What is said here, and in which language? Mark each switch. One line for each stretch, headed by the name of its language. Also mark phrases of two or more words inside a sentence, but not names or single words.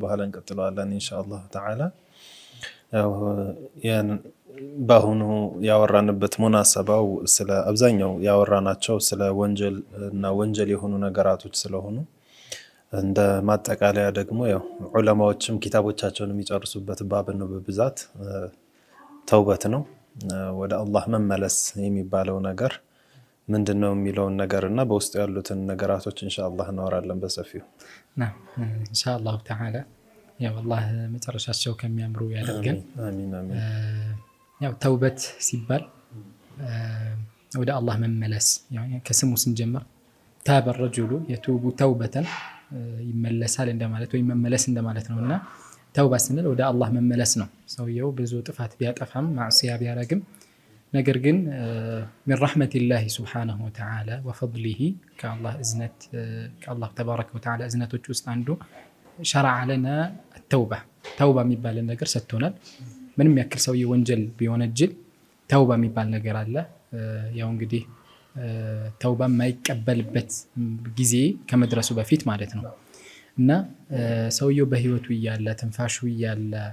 Amharic: በኋላ እንቀጥለዋለን
Arabic: إن شاء الله تعالى።
Amharic: ያው ያን ባሁኑ ያወራንበት ሙናሰባው ስለ አብዛኛው ያወራናቸው ስለ ወንጀል እና ወንጀል የሆኑ ነገራቶች ስለሆኑ እንደ ማጠቃለያ ደግሞ ያው ዑለማዎችም ኪታቦቻቸውን የሚጨርሱበት ባብ ነው በብዛት ተውበት ነው። ወደ አላህ መመለስ የሚባለው ነገር ምንድነው የሚለውን ነገርና በውስጡ ያሉትን ነገራቶች ኢንሻአላህ እናወራለን በሰፊው።
Arabic: نعم ان شاء الله تعالى
Amharic: ያው አላህ መጨረሻቸው ከሚያምሩ ያደርገን። አሚን አሚን። ያው ተውበት ሲባል ወደ አላህ መመለስ ያው ከስሙ ስንጀምር ታበ
Arabic: الرجل يتوب توبة
Amharic: ይመለሳል እንደማለት ወይ መመለስ እንደማለት ነውና ተውባ ስንል ወደ አላህ መመለስ ነው። ሰውየው ብዙ ጥፋት ቢያጠፋም ማዕሲያ ቢያረግም ነገር ግን
Arabic: من رحمة الله سبحانه وتعالى وفضله كالله
Amharic: እዝነት
Arabic: كالله تبارك وتعالى
Amharic: እዝነቶች ውስጥ አንዱ
Arabic: شرع لنا التوبة።
Amharic: ተውባ የሚባል ነገር ሰጥቶናል። ምንም ያክል ሰውየው ወንጀል ቢወነጅል ተውባ የሚባል ነገር አለ። ያው እንግዲህ ተውባ የማይቀበልበት ጊዜ ከመድረሱ በፊት ማለት ነው። እና ሰውየው በህይወቱ እያለ ትንፋሹ እያለ